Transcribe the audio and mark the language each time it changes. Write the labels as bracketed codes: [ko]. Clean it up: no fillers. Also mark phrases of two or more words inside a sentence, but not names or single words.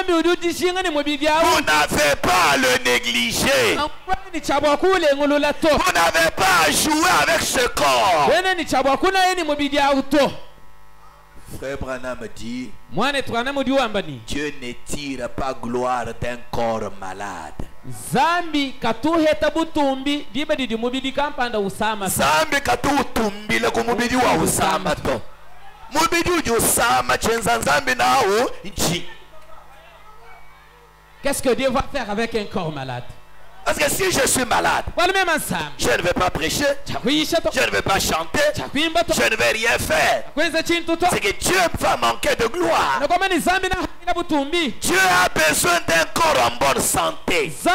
[fr] Vous n'avez pas à le négliger. Vous n'avez pas à jouer avec ce corps. Frère Branham dit, Dieu ne tire pas gloire d'un corps malade. [lua] Zambi katuheta butumbi dibedi mubidi kampanda usama. Zambi katutumbile kumubidi wa usama to. Mubidi uji usama chenza zambi nao nchi. [fr] Qu'est-ce que Dieu va faire avec un corps malade? Parce que si je suis malade, je ne vais pas prêcher, je ne vais pas chanter, je ne vais rien faire. C'est que Dieu va manquer de gloire. Dieu a besoin d'un corps en bonne santé.